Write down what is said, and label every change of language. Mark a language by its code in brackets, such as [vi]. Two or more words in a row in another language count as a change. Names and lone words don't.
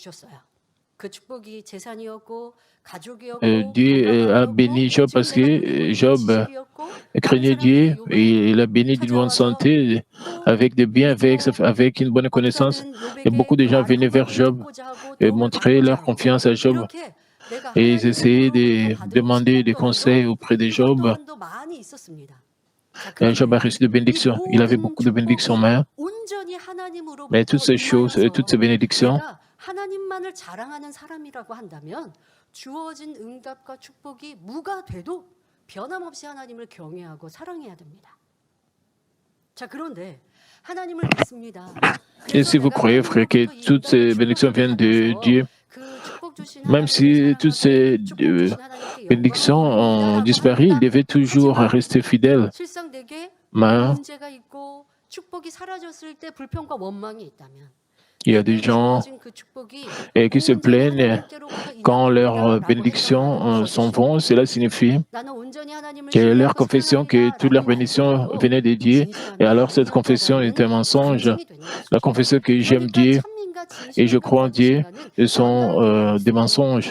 [fr] Dieu a béni Job parce que Job craignait Dieu et il a béni d'une bonne santé, avec des biens, avec une bonne connaissance. Et beaucoup de gens venaient vers Job et montraient leur confiance à Job. [ko] 내가 [fr] et ils essayaient [ko] 하나님으로부터 [fr] de [ko] 받은 [fr] demander des conseils [ko] 축복들도 [fr] auprès de [ko] 이것 [fr] Job. [ko] 또한도 많이 있었습니다. 자, [fr] Job a [ko] 그런데 [fr] reçu de [ko] 이 [fr] bénédictions. Il avait [ko] 모든 [fr] beaucoup de bénédictions en [ko] 축복이 [fr] main, [ko] 온전히 [fr] mais toutes [ko] 하나님으로부터 [fr] ces choses, toutes ces [ko] 임하여서 [fr] bénédictions, [ko] 내가 하나님만을 자랑하는 사람이라고 한다면 주어진 응답과 축복이 무가 돼도 변함없이 하나님을 경외하고 사랑해야 됩니다. 자, 그런데 하나님을 믿습니다. [fr] et si vous croyez, frère, que toutes ces bénédictions viennent de Dieu, même si toutes ces bénédictions ont disparu, il devait toujours rester fidèle. [ko] 실상 내게 [fr] Mais [ko] 문제가 있고 축복이 사라졌을 때 불평과 원망이 있다면 [fr] il y a des gens qui se plaignent quand leurs bénédictions s'en vont. Cela signifie que leur confession que toutes leurs bénédictions venaient de Dieu, et alors cette confession est un mensonge. La confession que j'aime Dieu et je crois en Dieu sont des mensonges.